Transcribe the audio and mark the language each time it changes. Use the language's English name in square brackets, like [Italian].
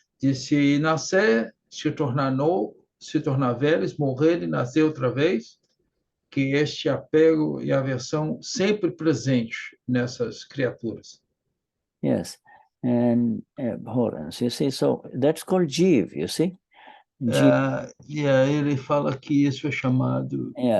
[Portuguese] De se nascer, se tornar novo, se tornar velhos, morrer e nascer outra vez. Que este apego e aversão sempre presente nessas criaturas. [English] Yes, and abhorrence, you see, so that's called jiv, you see. [Portuguese] Ele fala que isso é chamado